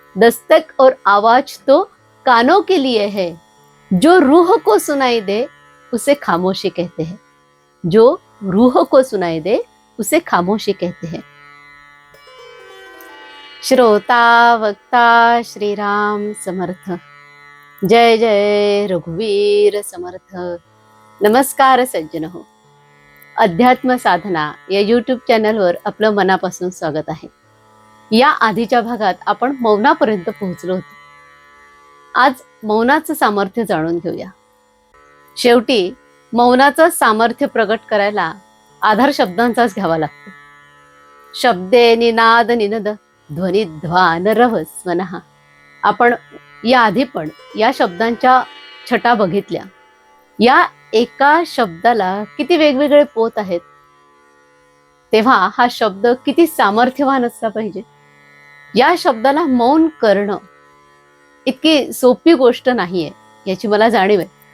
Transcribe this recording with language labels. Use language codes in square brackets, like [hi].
[hi] दस्तक और आवाज तो कानों के लिए है, जो रूह को सुनाई दे उसे खामोशी कहते हैं। जो रूह को सुनाई दे उसे खामोशी कहते हैं। [mr] श्रोता वक्ता श्री राम समर्थ। जय जय रघुवीर समर्थ। नमस्कार सज्जन हो, अध्यात्म साधना या यूट्यूब चॅनलवर आपलं मनापासून स्वागत आहे। या आधीच्या भागात आपण मौनापर्यंत पोहोचलो होतो। आज मौनाचं सामर्थ्य जाणून घेऊया। शेवटी मौनाचं सामर्थ्य प्रगट करायला आधार शब्दांचाच घ्यावा लागतो। [sa] शब्दे निनाद निनद ध्वनिध्वान रव स्वनः। [mr] आपण या आधी पण या शब्दांच्या छटा बघितल्या। या एका शब्दाला किती वेगवेगळे पोत आहेत, तेव्हा हा शब्द किती सामर्थ्यवान असला पाहिजे। या शब्दाला मौन करणं इतकी सोपी गोष्ट नाहीये, याची मला जाणीव आहे।